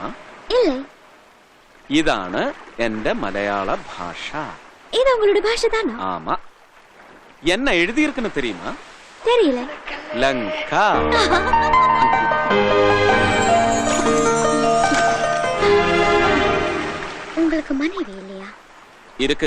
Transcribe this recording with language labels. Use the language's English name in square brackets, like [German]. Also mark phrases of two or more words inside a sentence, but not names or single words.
[Tamil] இல்லை. [Malayalam] ഇതാണ് എന്റെ മലയാള ഭാഷ. [Tamil] இது உங்களுடைய பாஷை தானா? ஆமா. என்ன எழுதி இருக்குன்னு தெரியுமா? தெரியல. லங்கா. உங்களுக்கு மனைவி இல்லையா? இருக்கு.